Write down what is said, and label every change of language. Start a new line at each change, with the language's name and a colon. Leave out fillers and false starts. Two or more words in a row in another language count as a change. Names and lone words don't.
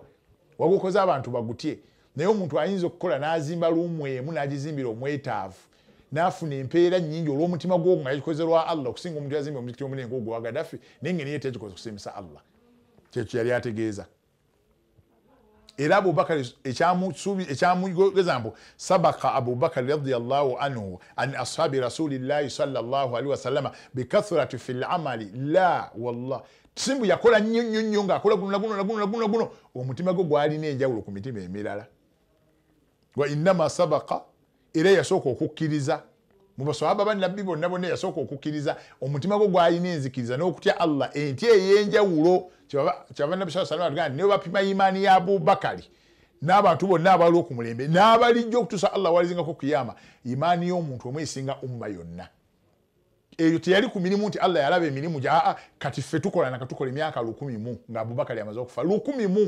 Ganda: Wagukoze abantu bagutye. Naye omuntu ayinza okukola n'azimba luumu emu n'agizimbira omwetaavu n'afuna empeera nnyingi olw'omutima gwo nga yakikoze lwa Allah okusinga omuntu yazimba omuzikiti omunene ng'ogwo wa Gaddafi naye nga niye tekikoze kusimisa Allah. Kyekyo yali ategeeza. Era Abubakar ekyamugeza mbu
Arabic: سبق أبو بكر رضي الله عنه أصحاب رسول الله صلى الله عليه وسلم بكثرة في العمل لا والله.
Ganda: Simbu yakola nnyo ng'akola guno omutima gwe gwalina enjawulo ku mitima emirala.
Arabic: وإنما سبق
Ganda: era yasooka okukkiriza mu basahaba ba Nabbi bonna yasooka okukkiriza omutima gwe gwalina enzikiriza n'okutya Allah enti ey'enjawulo. Kyava Nabbi
Arabic: صلى الله عليه وسلم
Ganda: ne bapima imaani ya Abubakari n'abantu bonna abaliwo ku mulembe n'abalijja okutuusa Allah walizingako kiyama imaani y'omuntu omwe esinga umma yonna. Eyo teyali ku mirimu nti Allah yalaba emirimu gya kati ffe tukola nakatukola emyaka 100 nga Abubakari amaze okufa 100.